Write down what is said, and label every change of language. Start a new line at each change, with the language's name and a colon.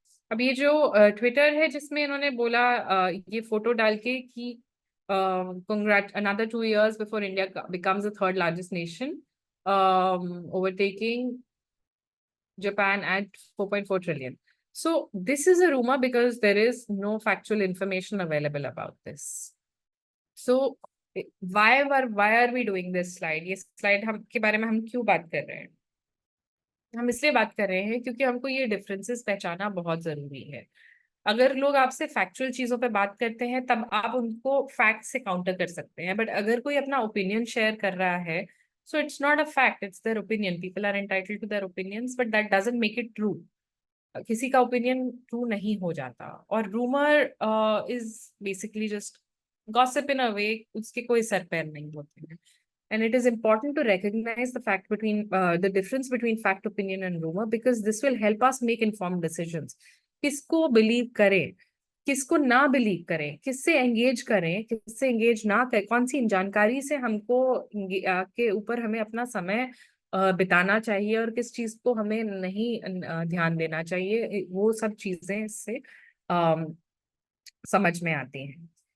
Hindi: अब ये जो ट्विटर है जिसमें इन्होंने बोला ये फोटो डाल के कि
English: congrats another 2 years before India becomes the third largest nation, overtaking Japan at 4.4 trillion. So this is a rumor because there is no factual information available about this. So why are we doing this slide?
Hindi: ये slide हम के बारे में हम क्यों बात कर रहे हैं? हम इसलिए बात कर रहे हैं क्योंकि हमको ये डिफरेंसेस पहचाना बहुत जरूरी है. अगर लोग आपसे फैक्चुअल चीजों पे बात करते हैं तब आप उनको फैक्ट से काउंटर कर सकते हैं, बट अगर कोई अपना ओपिनियन शेयर कर रहा है,
English: so it's not a fact, it's their opinion. People are entitled to their opinions, but that doesn't make it true.
Hindi: किसी का ओपिनियन ट्रू नहीं हो जाता. और
English: rumour is basically just gossip in a way,
Hindi: उसके कोई सर पैर नहीं होते हैं.
English: And it is important to recognize the fact between the difference between fact, opinion and rumor, because this will help us make informed decisions.
Hindi: किसको बिलीव करें, किसको ना बिलीव करें, किससे एंगेज करें, किससे एंगेज ना करें, कौन सी जानकारी से हमको के ऊपर हमें अपना समय बिताना चाहिए और किस चीज को हमें नहीं ध्यान देना चाहिए, वो सब चीजें इससे समझ में आती हैं.